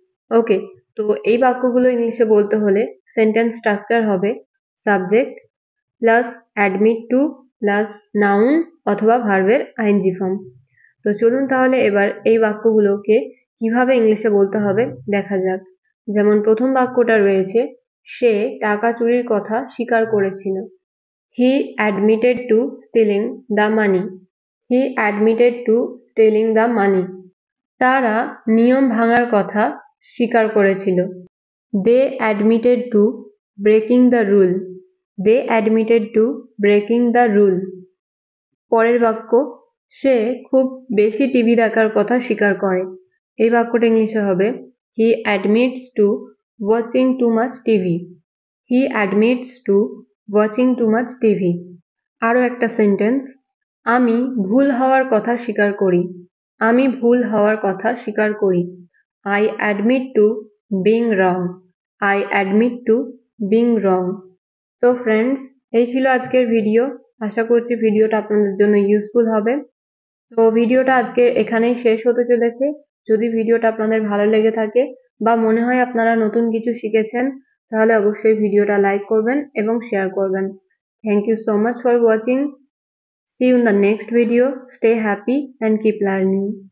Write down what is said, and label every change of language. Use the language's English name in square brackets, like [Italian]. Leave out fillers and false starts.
[Bangla] ওকে, তো এই বাক্যগুলো ইংলিশে বলতে হলে সেন্টেন্স স্ট্রাকচার হবে subject plus admit two plus noun অথবা ভার্বের আইএনজি ফর্ম। তো চলুন তাহলে এবার এই বাক্যগুলোকে কিভাবে ইংলিশে বলতে হবে দেখা যাক। যেমন প্রথম বাক্যটা রয়েছে সে টাকা চুরির কথা স্বীকার করেছিল। [English] He admitted to stealing the money. He admitted to stealing the money. [Bangla] তারা নিয়ম ভাঙার কথা স্বীকার করেছিল। [English] They admitted to breaking the rule. They admitted to breaking the rule. [Bangla] পরের বাক্য সে খুব বেশি টিভি দেখার কথা স্বীকার করে। এই বাক্যটা ইংলিশে হবে [English] He admits to watching too much TV. He admits to watching too much TV. [Bangla] আরও একটা সেন্টেন্স, আমি ভুল হওয়ার কথা স্বীকার করি। আমি ভুল হওয়ার কথা স্বীকার করি। [English] I admit to being wrong. I admit to being wrong. [Bangla] তো ফ্রেন্ডস, এই ছিল আজকের ভিডিও। আশা করছি ভিডিওটা আপনাদের জন্য ইউজফুল হবে। তো ভিডিওটা আজকে এখানেই শেষ হতে চলেছে। যদি ভিডিওটা আপনাদের ভালো লেগে থাকে বা মনে হয় আপনারা নতুন কিছু শিখেছেন তাহলে অবশ্যই ভিডিওটা লাইক করবেন এবং শেয়ার করবেন। [English] Thank you so much for watching. See you in the next video. Stay happy and keep learning.